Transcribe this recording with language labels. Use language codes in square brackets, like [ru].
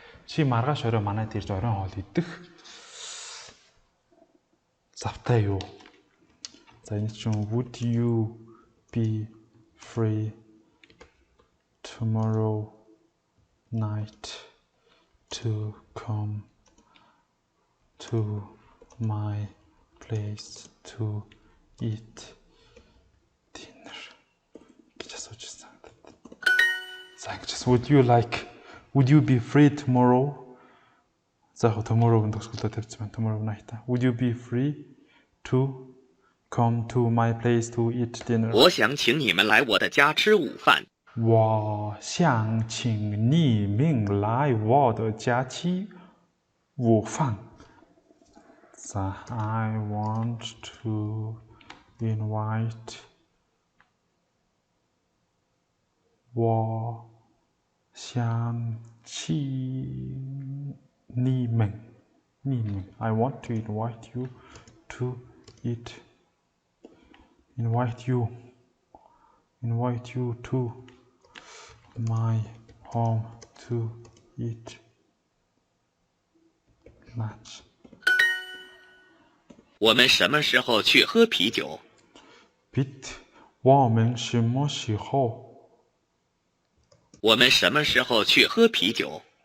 [mn] Чи маргааш орой манайд ирж оройн хоол идэх завтай юу? За энэ чинь [en] would you be free tomorrow night to come to my place to eat dinner [mn] гэж асууж ирсэн. За ингэж [en] would you be free tomorrow? [mn] За яг tomorrow-г төгсгөлөө тавьсан байна. [en] Tomorrow night. Would you be free to come to my place to eat dinner? [zh] 我想请你们来我的家吃午饭。我想请你们来我的家吃午饭。 [en] So I want to invite [zh] 我想请你们 [en] I want to invite you to invite you to my home to eat lunch. [zh] 我们什么时候去喝啤酒？ Pete, 我们什么时候我们什么时候去喝啤酒？